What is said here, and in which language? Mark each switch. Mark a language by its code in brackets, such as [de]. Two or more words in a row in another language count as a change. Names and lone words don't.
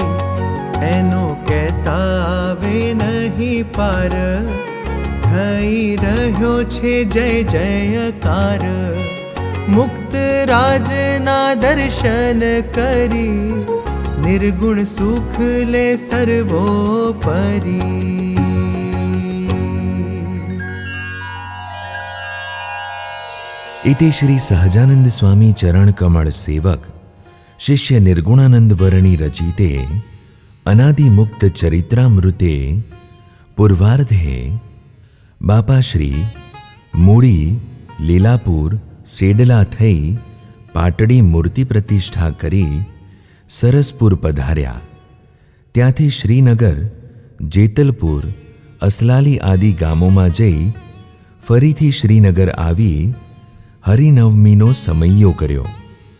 [gu] એનો કહેતા આવે નહીં પાર, થઈ રહ્યો છે જય જયકાર. મુક્ત રાજના દર્શન કરી, નિર્ગુણ સુખ લે સર્વોપરી. [sa] इति श्री सहजानंद स्वामी चरण कमल सेवक शिष्य निर्गुणानंद वर्णी रचिते अनादि मुक्त चरित्रामृते पूर्वार्धे बापा श्री मूड़ी [gu] લીલાપુર સેડલા થઈ પાટડી મૂર્તિ પ્રતિષ્ઠા કરી સરસપુર પધાર્યા. ત્યાંથી શ્રીનગર, જેતલપુર, અસલાલી આદિ ગામોમાં જઈ ફરીથી શ્રીનગર આવી હરિનવમીનો સમયો કર્યો.